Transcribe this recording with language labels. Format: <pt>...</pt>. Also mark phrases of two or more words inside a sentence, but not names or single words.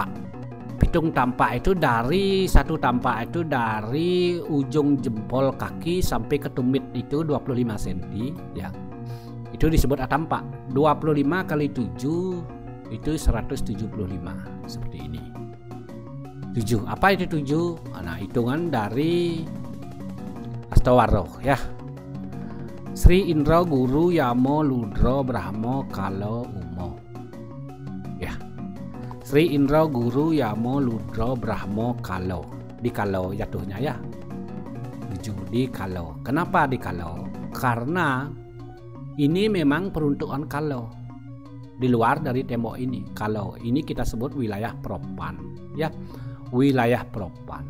<id>Pitung tampak itu dari satu tampak itu dari ujung jempol kaki sampai ke tumit itu 25 cm ya. Itu disebut tampak. 25 kali 7 itu 175 seperti ini. 7. Apa itu 7? Nah, hitungan dari Astawaro ya. Sri Indra Guru Yamo Ludro Brahmo Kalo Umo. Ya. Sri Indra Guru Yamo Ludro Brahmo Kalo. Di Kalo jatuhnya ya. 7 di Kalo. Kenapa di Kalo? Karena ini memang peruntukan Kalo. Di luar dari tembok ini. Kalo ini kita sebut wilayah Propan ya. Wilayah Propan.</id>